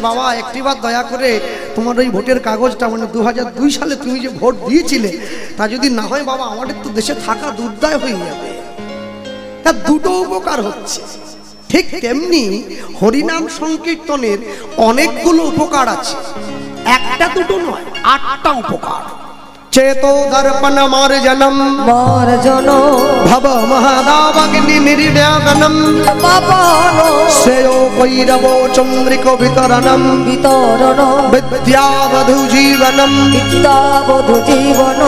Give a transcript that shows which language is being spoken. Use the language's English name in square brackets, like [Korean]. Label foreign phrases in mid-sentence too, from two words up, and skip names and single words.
[Bangla] বাবা, একটিবার দয়া করে তোমার ওই ভোটের কাগজটা, মানে 2002 সালে তুমি যে ভোট দিয়েছিলে, তা যদি না হয় বাবা, আমাদের তো দেশে থাকা দুর্দায় হয়ে যাবে। তা দুটো উপকার হচ্ছে। ঠিক তেমনি হরিনাম সংকীর্তনের অনেকগুলো উপকার আছে, একটা দুটো নয়, 8টা উপকার। [Sanskrit] चेतो दर्पण मार्जनम मार्जनो भव महादावग्नि निर्व्यापनम पापनो श्रेयो वैरवो चंद्रिको वितरणम वितरण विद्यावधु जीवनम विद्यावधु जीवनो